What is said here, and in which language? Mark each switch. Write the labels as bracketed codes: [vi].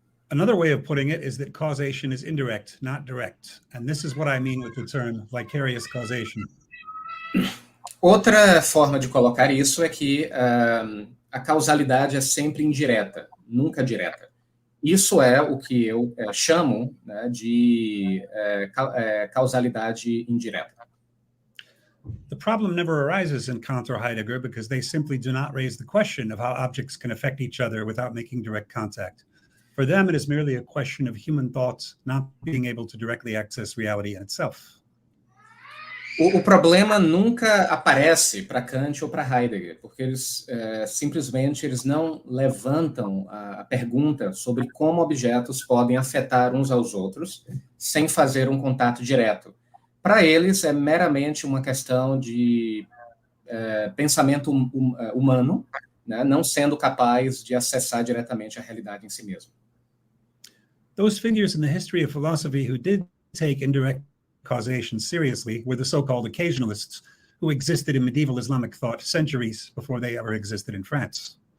[en] Another way of putting it is that causation is indirect, not direct, and this is what I mean with the term vicarious causation. [pt] Outra forma de colocar isso é que a causalidade é sempre indireta, nunca direta. Isso é o que eu chamo, né, de causalidade indireta. [en] The problem never arises in Kant or Heidegger because they simply do not raise the question of how objects can affect each other without making direct contact. For them, it is merely a question of human thoughts not being able to directly access reality in itself. [pt] O problema nunca aparece para Kant ou para Heidegger, porque eles simplesmente não levantam a pergunta sobre como objetos podem afetar uns aos outros sem fazer um contato direto. Para eles, é meramente uma questão de pensamento humano, né, não sendo capaz de acessar diretamente a realidade em si mesmo. [en] Those figures in the history of philosophy who did take indirect causation seriously were the so-called occasionalists, who existed in medieval Islamic thought centuries before they ever existed in France.